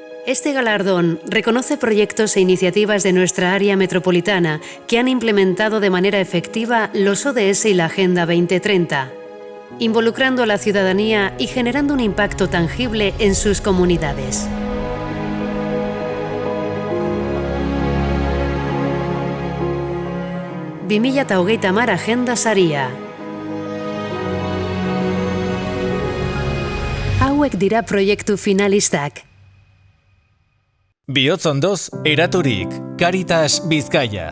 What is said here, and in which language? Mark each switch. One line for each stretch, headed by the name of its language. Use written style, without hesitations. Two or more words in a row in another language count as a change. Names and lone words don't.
Spanish: Este galardón reconoce proyectos e iniciativas de nuestra área metropolitana que han implementado de manera efectiva los ODS y la Agenda 2030, involucrando a la ciudadanía y generando un impacto tangible en sus comunidades.
Basque: Bimilla eta hogeita hamar Agenda Saria. Hauek dira proiektu finalistak. Bihotzondoz eraturik, Caritas Bizkaia.